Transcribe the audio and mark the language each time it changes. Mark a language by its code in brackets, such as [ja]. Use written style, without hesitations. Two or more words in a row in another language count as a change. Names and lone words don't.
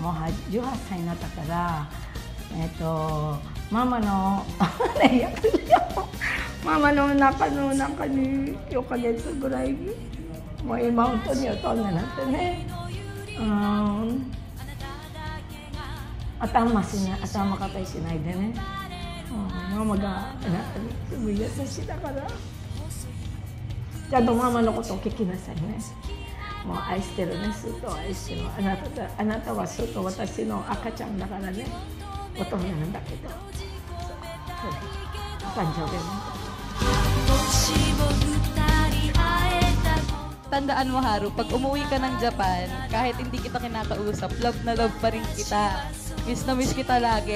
[ja] もう18歳になったから、ママのママの中に4ヶ月ぐらい、もう今本当に大人になってね、頭固いしないでね、ママがあなたにすごい優しいだから、ちゃんとママのことを聞きなさいね。もう愛してるね、すっと愛してる。あなたはすっと私の赤ちゃんだからね、大人なんだけど。お誕生日 [tl] Tandaan mo, Haru, pag umuwi ka ng Japan, kahit hindi kita kinakausap, love na love pa rin kita. Miss na miss kita lagi.